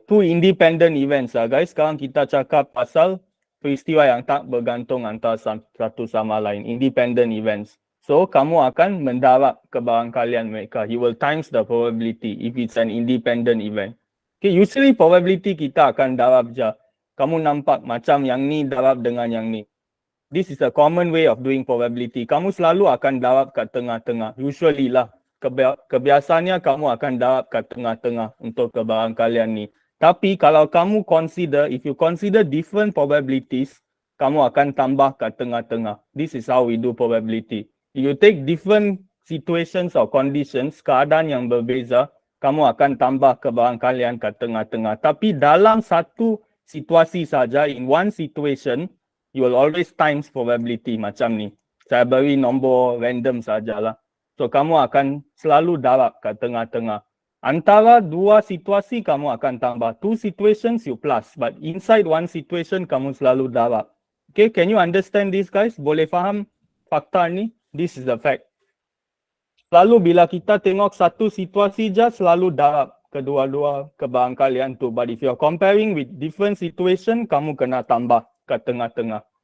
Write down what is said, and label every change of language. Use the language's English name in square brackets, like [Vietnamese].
[English] Two independent events guys. [Malay] Sekarang kita cakap pasal peristiwa yang tak bergantung antara satu sama lain. [English] Independent events. [Malay] So, kamu akan mendarab kebarangkalian mereka. [English] You will times the probability if it's an independent event. [Malay] Okay, usually probability kita akan darab je. Kamu nampak macam yang ni darab dengan yang ni. [English] This is a common way of doing probability. [Malay] Kamu selalu akan darab kat tengah-tengah. [English] Usually [Malay] lah. Kebiasaannya kamu akan darab kat tengah-tengah untuk kebarangkalian ni. Tapi kalau kamu consider, [English] if you consider different probabilities, [Malay] kamu akan tambah kat tengah-tengah. [English] This is how we do probability. If you take different situations or conditions, [Malay] keadaan yang berbeza, kamu akan tambah kebarangkalian kat tengah-tengah. Tapi dalam satu situasi saja, [English] in one situation, you will always times probability [Malay] macam ni. Saya beri nombor random sajalah. So, kamu akan selalu darab kat tengah-tengah. Antara dua situasi, kamu akan tambah. [English] Two situations, you plus. But inside one situation, [Malay] kamu selalu darab. [English] Okay, can you understand this guys? [Malay] Boleh faham fakta ni? [English] This is the fact. [Malay] Selalu bila kita tengok satu situasi je, selalu darab kedua-dua kebarangkalian tu. [English] But if you're comparing with different situation, [Malay] kamu kena tambah kat tengah-tengah.